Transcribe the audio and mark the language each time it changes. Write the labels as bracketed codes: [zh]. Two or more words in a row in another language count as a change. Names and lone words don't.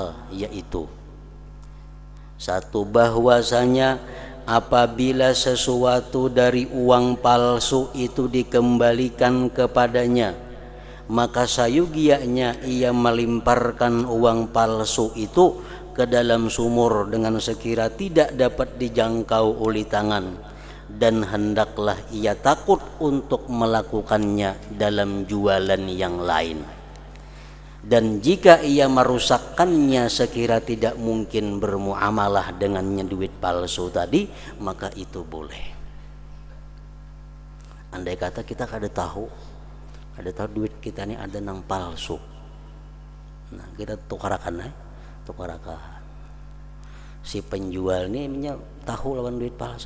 [id] yaitu: 1, bahwasanya apabila sesuatu dari uang palsu itu dikembalikan kepadanya, maka sayugianya ia melimparkan uang palsu itu ke dalam sumur dengan sekira tidak dapat dijangkau oleh tangan, dan hendaklah ia takut untuk melakukannya dalam jualan yang lain. Dan jika ia merusakkannya sekira tidak mungkin bermuamalah dengannya duit palsu tadi, maka itu boleh. [bjn] Andai kata kita kada tahu ada tahu duit kita ini ada nang palsu. Nah kita tukarakan tukarakan. Si penjual ini tahu lawan duit palsu.